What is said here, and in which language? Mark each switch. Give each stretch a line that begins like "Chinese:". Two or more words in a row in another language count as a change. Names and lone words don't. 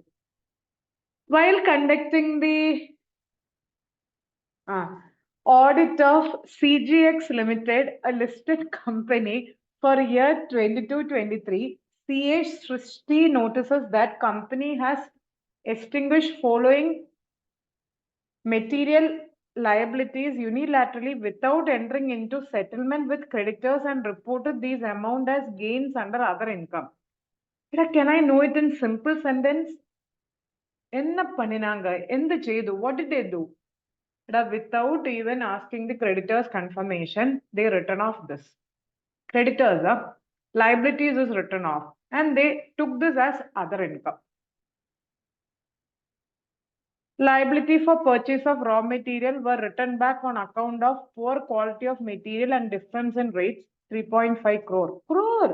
English: While conducting the audit of CGX Limited, a listed company for year 22-23, CH Srishti notices that company has extinguished following material liabilities unilaterally without entering into settlement with creditors and reported these amount as gains under other income. Can I know it in simple sentence?
Tamil: என்ன பண்ணினாங்க
Malayalam: എന്ത് ചെയ്തു
English: what did they do? Without even asking the creditors confirmation, they written off this. Creditors, liabilities is written off and they took this as other income. Liability for purchase of raw material were written back on account of poor quality of material and difference in rates, 3.5 crore.